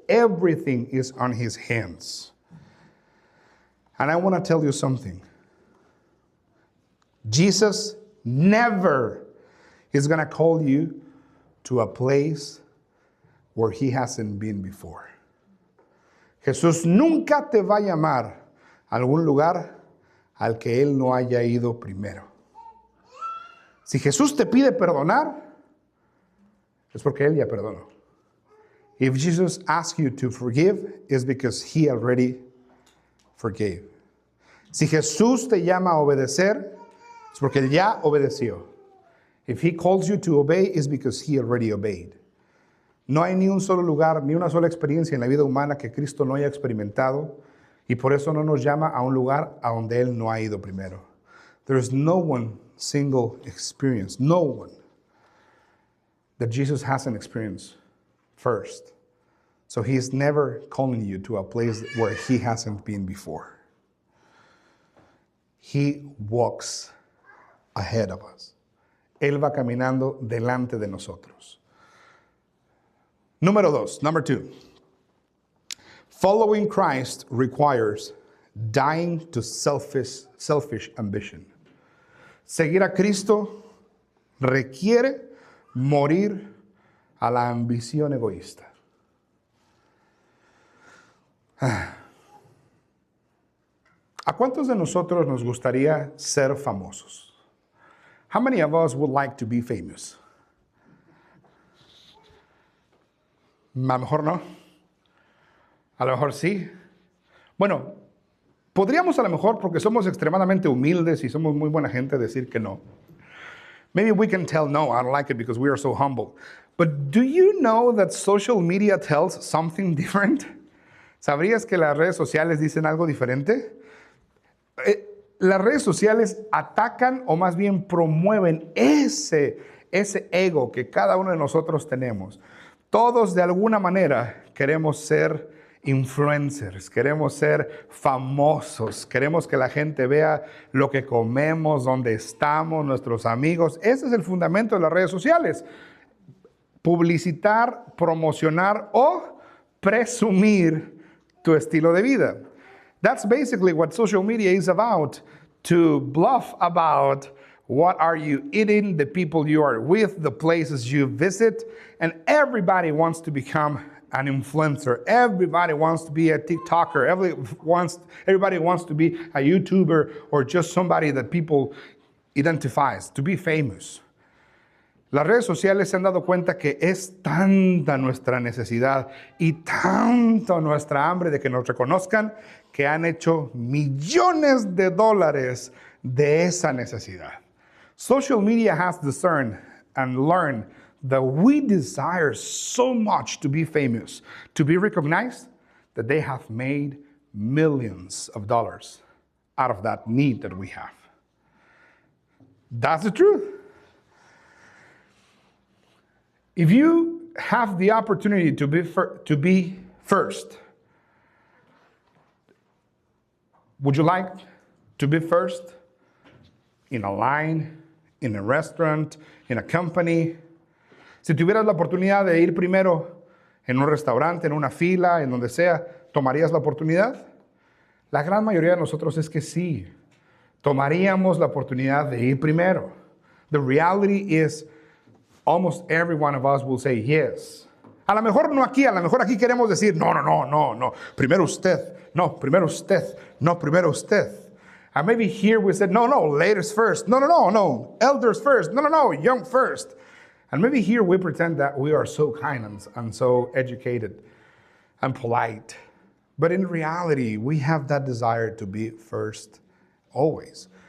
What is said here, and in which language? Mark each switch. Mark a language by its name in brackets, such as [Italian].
[English] Everything is on his hands. And I want to tell you something. Jesus never is going to call you to a place where he hasn't been before. [Spanish] Jesús nunca te va a llamar a algún lugar al que él no haya ido primero. Si Jesús te pide perdonar, es porque él ya perdonó. [English] If Jesus asks you to forgive, it's because he already forgave. [Spanish] Si Jesús te llama a obedecer, es porque él ya obedeció. [English] If he calls you to obey, it's because he already obeyed. [Spanish] No hay ni un solo lugar, ni una sola experiencia en la vida humana que Cristo no haya experimentado, y por eso no nos llama a un lugar a donde él no ha ido primero. [English] There is no one single experience, no one, that Jesus hasn't experienced first. So he is never calling you to a place where he hasn't been before. He walks ahead of us. [Spanish] Él va caminando delante de nosotros. [English] Number 2. Following Christ requires dying to selfish ambition. [Spanish] Seguir a Cristo requiere morir a la ambición egoísta. ¿A cuántos de nosotros nos gustaría ser famosos? [English] How many of us would like to be famous? [Spanish] A lo mejor no. A lo mejor sí. Bueno, podríamos a lo mejor, porque somos extremadamente humildes y somos muy buena gente, decir que no. [English] Maybe we can tell, no, I don't like it because we are so humble. But do you know that social media tells something different? [Spanish] ¿Sabrías que las redes sociales dicen algo diferente? Las redes sociales atacan o más bien promueven ese ego que cada uno de nosotros tenemos. Todos de alguna manera queremos ser influencers, queremos ser famosos, queremos que la gente vea lo que comemos, dónde estamos, nuestros amigos. Ese es el fundamento de las redes sociales. Publicitar, promocionar o presumir tu estilo de vida. [English] That's basically what social media is about, to bluff about what are you eating, the people you are with, the places you visit, and everybody wants to become an influencer. Everybody wants to be a TikToker. Everybody wants to be a YouTuber or just somebody that people identifies, to be famous. [Spanish] Las redes sociales se han dado cuenta que es tanta nuestra necesidad y tanto nuestra hambre de que nos reconozcan que han hecho millones de dólares de esa necesidad. [English] Social media has discerned and learned that we desire so much to be famous, to be recognized, that they have made millions of dollars out of that need that we have. That's the truth. If you have the opportunity to be first, would you like to be first in a line, in a restaurant, in a company? [Spanish] Si tuvieras la oportunidad de ir primero en un restaurante, en una fila, en donde sea, ¿tomarías la oportunidad? La gran mayoría de nosotros es que sí. Tomaríamos la oportunidad de ir primero. [English] The reality is, almost every one of us will say yes. [Spanish] A lo mejor no aquí, a lo mejor aquí queremos decir, no. Primero usted. No, primero usted. No, primero usted. [English] And maybe here we said, no, ladies first. No. Elders first. No, young first. And maybe here we pretend that we are so kind and so educated and polite. But in reality, we have that desire to be first always.